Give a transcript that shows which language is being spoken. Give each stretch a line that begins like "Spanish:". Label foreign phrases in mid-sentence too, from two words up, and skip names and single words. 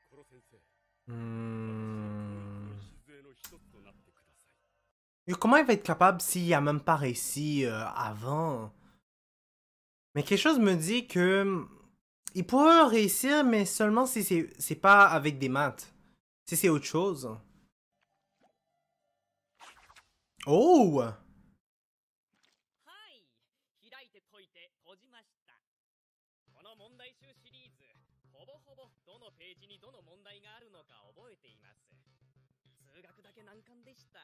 French: Hmm. Et comment il va être capable s'il a même pas réussi avant? Mais quelque chose me dit que il pourrait réussir, mais seulement si c'est pas avec des maths. Si c'est autre chose. Oh!
Japanese: はい開いて解いて閉じました。この問題集シリーズほぼほぼどのページにどの問題があるのか覚えています。数学だけ難関でした。